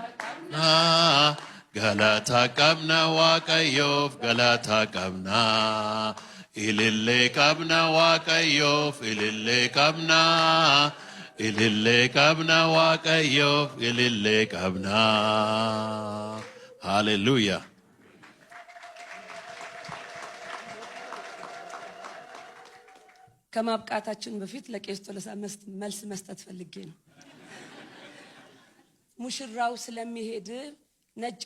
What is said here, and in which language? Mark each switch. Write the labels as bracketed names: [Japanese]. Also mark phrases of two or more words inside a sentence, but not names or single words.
[Oromo] galata qabna waaqayyoof galata qabna ilille qabna waaqayyoof ilille qabna waaqayyoof ilille qabna hallelujah [Amharic] ከማብቃታችን በፊት ለቄስ ቶለሳ መልስ መስጠት ፈልጌ ነው። ሙሽራው ስለሚሄድ ነጭ